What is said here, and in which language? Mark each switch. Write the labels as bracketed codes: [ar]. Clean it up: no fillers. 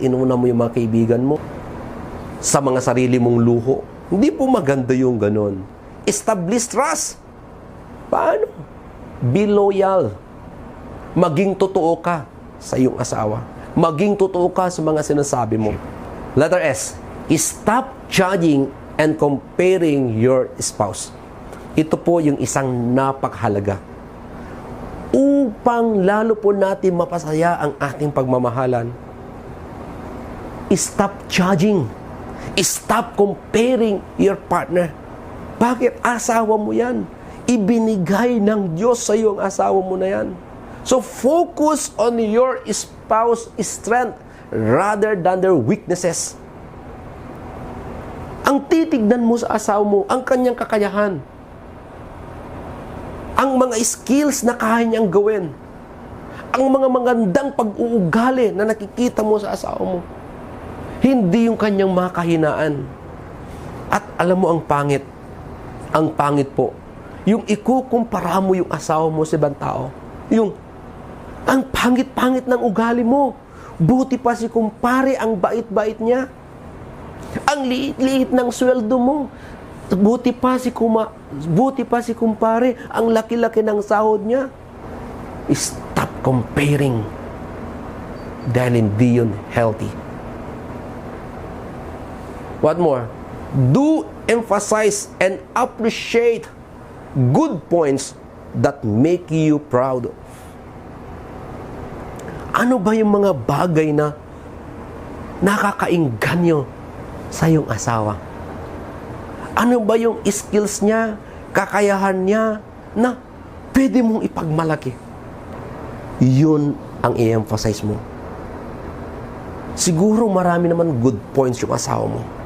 [tl] Inuna mo yung mga kaibigan mo sa mga sarili mong luho. Hindi po maganda yung ganon. [en] Establish trust. [tl] Paano? [en] Be loyal. [tl] Maging totoo ka sa iyong asawa. Maging totoo ka sa mga sinasabi mo. [en] Letter S. Stop judging and comparing your spouse. [tl] Ito po yung isang napakahalaga. Upang lalo po natin mapasaya ang ating pagmamahalan, [en] stop judging. Stop comparing your partner. [tl] Bakit? Asawa mo yan. Ibinigay ng Diyos sa iyo ang asawa mo na yan. [en] So focus on your spouse strength rather than their weaknesses. [tl] Ang titignan mo sa asawa mo, ang kanyang kakayahan. Ang mga skills na kaya niyang gawin. Ang mga magandang pag-uugali na nakikita mo sa asawa mo. Hindi yung kanyang mga kahinaan. At alam mo ang pangit. Ang pangit po. Yung ikukumpara mo yung asawa mo sa ibang tao. Yung, ang pangit-pangit ng ugali mo. Buti pa si kumpare, ang bait-bait niya. Ang liit-liit ng sweldo mo. Buti pa si kumpare, ang laki-laki ng sahod niya. [en] Stop comparing. [tl] Dahil hindi yun healthy. [en] What more? Do emphasize and appreciate good points that make you proud. [tl] Ano ba yung mga bagay na nakakainganyo sa iyong asawa? Ano ba yung skills niya, kakayahan niya na pwede mong ipagmalaki? Yun ang i-emphasize mo. Siguro marami naman good points yung asawa mo.